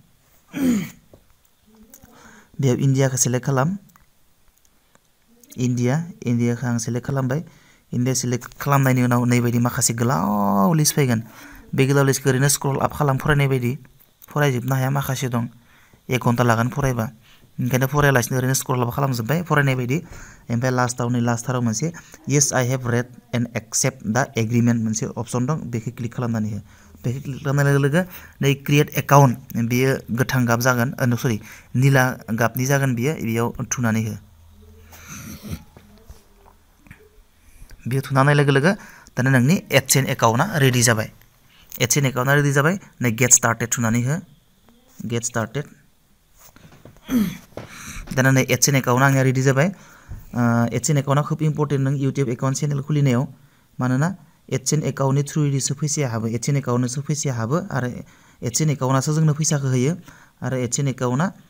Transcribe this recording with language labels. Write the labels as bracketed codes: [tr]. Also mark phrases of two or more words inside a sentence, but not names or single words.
[brx] बेयाव इन्डियाखौ सेलेक्ट खालाम इन्डियाखौ आं सेलेक्ट खालामबाय इन्डिया सेलेक्ट खालामनायनि उनाव नैबायदि माखासे गोलाव लिस्ट फैगोन बे गोलाव लिस्टखौ ओरैनो [en] scroll up [brx] खालाम फरायनाय बायदि फरायजोबनो हाया माखासे दं 1 घन्टा लागोन फरायबा ओंखायनो फरायालासिनो ओरैनो [en] scroll up [brx] खालामजोब्बाय फरायनाय बायदि ओमफ्राय लास्टाराव मोनसे [en] yes I have read and accept the agreement [brx] मोनसे अपसन दं बेखौ क्लिक खालामनानै हो बेखौ क्लिक खालामनाय लोगो लोगो नै [en] create account [brx] बेयो गोथां गाब जागोन सरि निला गाबनि जागोन बेयाव थुनानै हो बेयो थुनानै लोगो लोगो दाना नोंनि एडसेन्स एकाउन्टआ रेडि जाबाय नै [en] get started [brx] थुनानै हो [en] get started [brx] दाना नै एडसेन्स एकाउन्टआ आंनिया रेडि जाबाय एडसेन्स एकाउन्टआ खोब इम्पर्टेन्ट नों इउटिउब [en] account channel [brx] खुलिनायाव मानोना एडसेन्स एकाउन्टनि थ्रुयैसो फैसाया हाबो एडसेन्स एकाउन्टनोसो फैसाया हाबो आरो एडसेन्स एकाउन्टआसो जोंनो फैसाखौ होयो आरो एडसेन्स एकाउन्टआ